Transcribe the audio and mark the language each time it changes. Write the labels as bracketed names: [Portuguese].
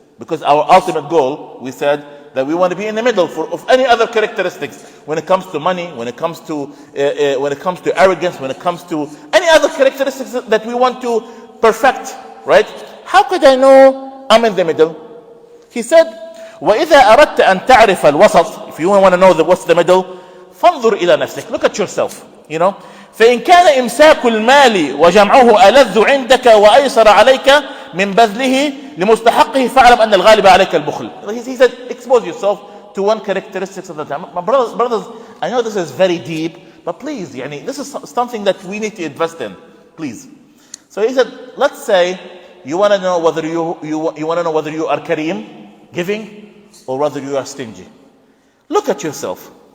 [English] Because our ultimate goal, we said that we want to be in the middle of any other characteristics. When it comes to money, when it comes to arrogance, when it comes to any other characteristics that we want to perfect, right? How could I know I'm in the middle? He said, [Arabic] وَإِذَا أَرَدْتَ أَن تَعْرِفَ الْوَسَطِ. [English] If you want to know what's the middle, [Arabic] فَانظُرْ إِلَى نَفْسِكَ. [English] Look at yourself, you know. [Arabic] فإن كان إمساك المال وجمعه ألذ عندك وأيسر عليك من بذله لمستحقه فاعلم أن الغالب عليك البخل. [English] He said, expose yourself to one characteristic of the time. My brothers, I know this is very deep, but please, this is something that we need to invest in, please. So he said, let's say you want to know whether you want to know whether you are kareem, giving, or whether you are stingy. Look at yourself.